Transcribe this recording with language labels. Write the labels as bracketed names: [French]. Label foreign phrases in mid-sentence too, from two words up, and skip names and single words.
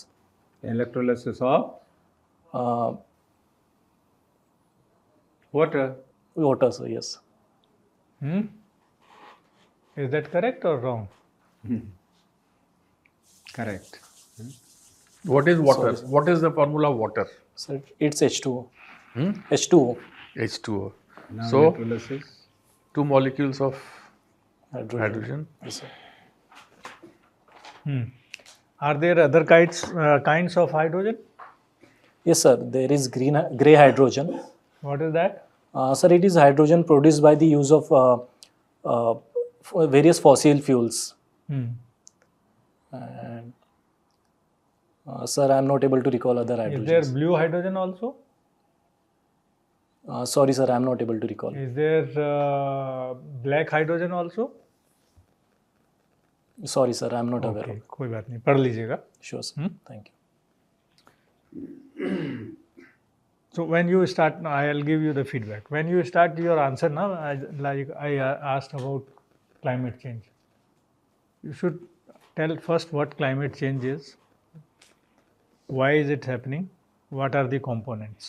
[English] Electrolysis of water. Water, sir, yes. Is that correct or wrong? Correct. What is water? Sorry. What is the formula of water? Sir, it's H2O. H2O. H2O. Now So, electrolysis. 2 molecules of Hydrogen. hydrogen. Yes, sir. Are there other kinds of hydrogen? Yes, sir. There is grey hydrogen. What is that? Sir, it is hydrogen produced by the use of various fossil fuels. And sir, I am not able to recall other hydrogens. Is there blue hydrogen also? Sorry, sir, I am not able to recall. Is there black hydrogen also? Sorry, sir, I am not aware Okay, of. [Hindi] कोई बात नहीं, पढ़ लीजिएगा. [English] Sure, sir. Thank you. So when you start, I'll give you the feedback. When you start your answer now, I asked about climate change. You should tell first what climate change is, why is it happening, what are the components